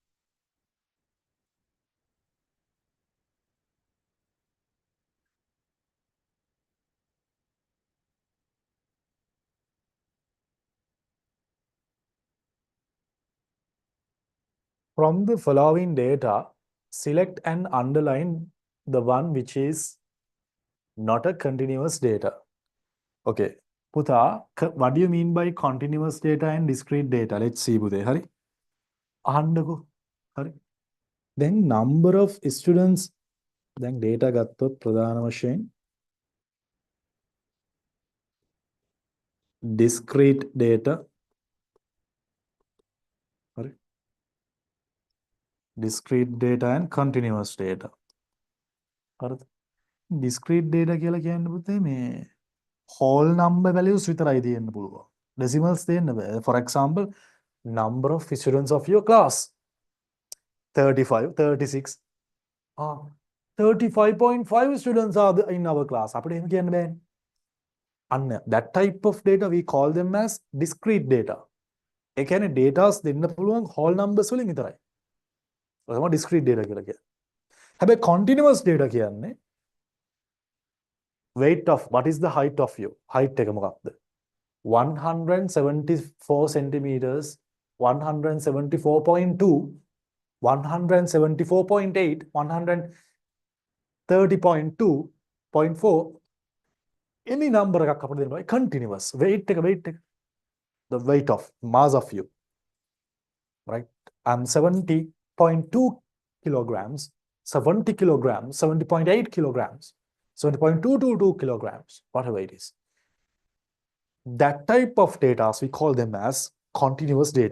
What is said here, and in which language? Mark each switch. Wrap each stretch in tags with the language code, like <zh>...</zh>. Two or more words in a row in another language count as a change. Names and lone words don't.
<en>From the following data, select and underline the one which is not a continuous data. Okay. Putha, what do you mean by continuous data and discrete data? Let's see,</en> <si>පුතේ. හරි. අහන්ඩකෝ. හරි.</si> <en>Then number of students. Then data</en> <si>ගත්තොත් ප්‍රධාන වශයෙන්</si> <en>discrete data. Hari. Discrete data and continuous data.</en> <si>Hari.</si> <en>Discrete data</en> <si>කියලා කියන්නේ පුතේ මේ</si> <en>whole number values</en> <si>විතරයි දෙන්න පුළුවන්. Decimals දෙන්න බෑ.</si> <en>For example, number of students of your class 35, 36. 35.5 students are in our class.</en> <si>අපිට එහෙම කියන්න බෑනේ.</si> <en>අන්න that type of data we call them as discrete data.</en> <si>ඒ කියන්නේ datas දෙන්න පුළුවන්</si> <en>whole numbers</en> <si>වලින් විතරයි. ඒක තමයි</si> <en>discrete data</en> <si>කියලා කියන්නේ. හැබැයි</si> <en>continuous data කියන්නේ weight of what is the height of you? Height</en> <si>එක මොකක්ද?</si> <en>174 centimeters, 174.2, 174.8, 130.2.4. Any number</en> <si>එකක් අපිට දෙනවා.</si> <en>Continuous. Weight</en> <si>එක.</si> <en>The weight of mass of you. Right? I'm 70.2 kilograms, 70 kilograms, 70.8 kilograms, 70.222 kilograms, whatever it is. That type of data, we call them as continuous data.</en>